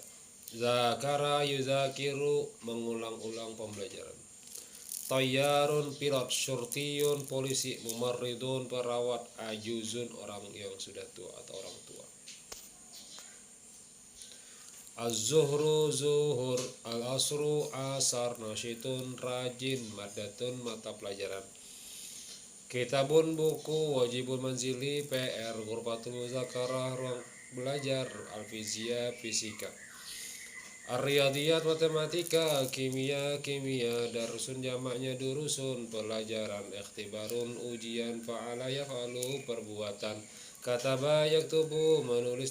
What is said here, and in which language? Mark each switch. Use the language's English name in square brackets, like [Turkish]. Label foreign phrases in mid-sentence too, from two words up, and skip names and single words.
[Arabic] ذاكر يذاكر, [Indonesian] mengulang-ulang pembelajaran. Tayyarun, pilot. Syurtiyun, polisi. Mumarridun, perawat. Ajuzun, orang yang sudah tua atau orang tua. [Arabic] الظهر, [Indonesian] zuhur. Al-asru, asar. Nasyitun, rajin. Madatun, mata pelajaran. Kitabun, buku. [Arabic] واجب منزلي, [Indonesian] PR. [Arabic] غرفة المذاكرة, [Indonesian] ruang belajar. Al-fizia, fisika. Ar-riyadiyat, matematika. Kimia, darsun jamaknya durusun, pelajaran. Ikhtibarun, ujian. [Arabic] فعل يفعل, [Indonesian] perbuatan. [Arabic] كتب يكتب, [Indonesian] menulis.